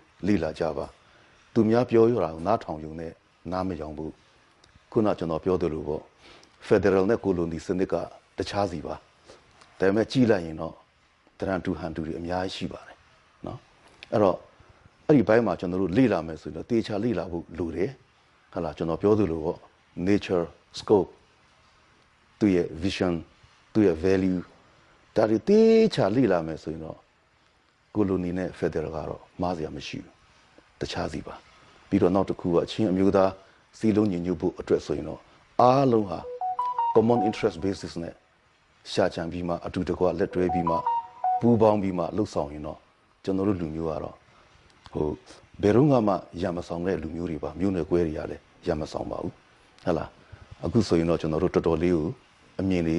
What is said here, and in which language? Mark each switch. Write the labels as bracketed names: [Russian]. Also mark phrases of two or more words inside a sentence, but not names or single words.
[Burmese] လေ့လာကြပါသူများပြောရတာကိုနားထောင်ယူနဲ့နားမယောင်ဘူးခုနကျွန်တော်ပြောသလိုပေါ့ Federal နဲ့ Colony စနစ်ကတခြားစီပါဒါပေမဲ့ကြီးလိုက်ရင်တော့တရန်တူဟန်တူတွေအများကြီးရှိပါတယ်နော်အဲ့တော့အဲ့ဒီဘိုင်းမှာကျွန်တော်တို့လေ့လာမယ်ဆိုရင်တော့တေချာလေ့လာဖို့လိုတယ်ဟာလားကျွန်တော်ပြောသလိုပေါ့ [English] nature scope [Burmese] သူရဲ့ vision သူရဲ့ value ဒါတွေတေချာလေ့လာမယ်ဆိုရင်တော့ colony နဲ့ federal ကတော့မားစရာမရှိဘူးတခြားစီပါပြီးတော့နောက်တစ်ခုကအချင်းအမျိုးသားစီလုံးညီညွတ်ဖို့အတွက်ဆိုရင်တော့အားလုံးဟာ [English] common interest basis [Burmese] နဲ့ရှာချန်ပြီးမှအတူတကွလက်တွဲပြီးမှပူးပေါင်းပြီးမှလှုပ်ဆောင်ရင် တော့ကျွန်တော်တို့လူမျိုးကတော့ဘယ်တော့မှရံမဆောင်တဲ့လူမျိုးတွေပါမျိုးနွယ်ကွဲတွေကလည်းရံမဆောင်ပါဘူးဟုတ်လားအခုဆိုရင်တော့ကျွန်တော်တို့တော်တော်လေးကိုအမြင်လေး